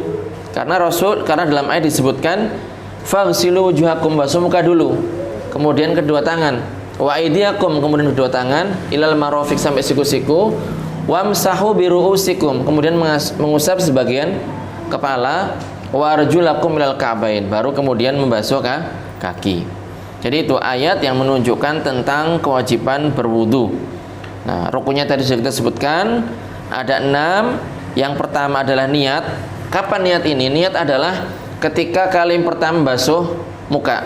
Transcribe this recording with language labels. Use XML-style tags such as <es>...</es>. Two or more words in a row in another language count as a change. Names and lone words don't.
<id>Karena dalam ayat disebutkan</id> <ar>فاغسلوا وجوهكم,</ar> <id>basuh muka dulu, kemudian kedua tangan,</id> <ar>وأيديكم,</ar> <id>kemudian kedua tangan,</id> <ar>إلى المرافق,</ar> <id>sampai siku-siku,</id> <ar>وامسحوا برءوسكم,</ar> <id>kemudian mengusap sebagian kepala,</id> <ar>وأرجلكم إلى الكعبين,</ar> <id>baru kemudian membasuh kaki. Jadi itu ayat yang menunjukkan tentang kewajiban berwudu. Nah, rukunnya tadi sudah kita sebutkan, ada 6. Yang pertama adalah niat. Kapan niat ini? Niat adalah ketika kali pertama basuh muka.</id>